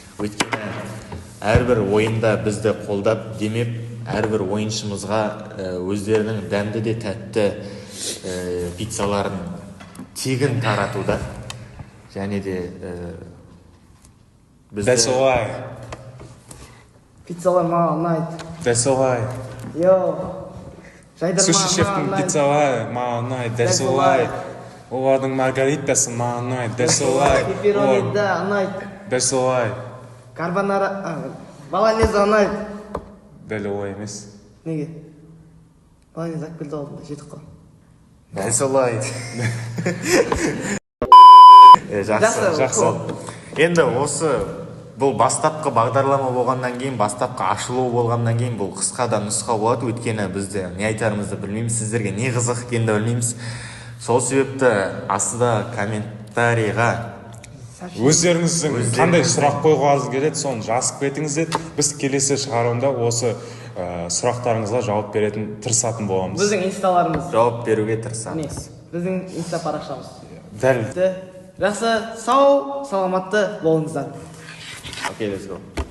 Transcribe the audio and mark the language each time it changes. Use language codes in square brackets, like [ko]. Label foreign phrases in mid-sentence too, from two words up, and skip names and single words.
[kk] Өйткені әрбір ойында бізді қолдап демеп, әрбір ойыншымызға өздерінің дәмді де тәтті пиццаларын тегін таратуда. Және де [en] That's why. [kk] Пиццалар маған ұнайды. [en] That's why. [kk] Суши шефтің пиццалары маған ұнайды. [en] That's why. [kk] Олардың маргаритасы маған ұнайды. [en] That's why. [kk] Пепперонида ұнайды. [en] That's why. [kk] Карбонара, баланеза ұнайды. Дәл олай емес. Неге? Баланез алып келді алдында, жетіп қой. [en] That's why. [kk] Жақсы. Енді осы бұл бастапқы бағдарлама болғаннан кейін, бастапқы ашылу болғаннан кейін бұл қысқа да нұсқа болады. Өйткені бізде не айтарымызды білмейміз, сіздерге не қызық екенін де білмейміз. Сол себепті астыда комментарийға өздеріңіздің қандай сұрақ қойғыңыз келеді, соны жазып кетіңіздер. Біз келесі шығарылымда осы сұрақтарыңызға жауап беретін тырысатын боламыз. Біздің инсталарымыз жауап беруге тырысамыз. Біздің инста парақшамыз. Дәл. Жақсы, сау, саламатты болыңыздар. [en] Окей, let's go.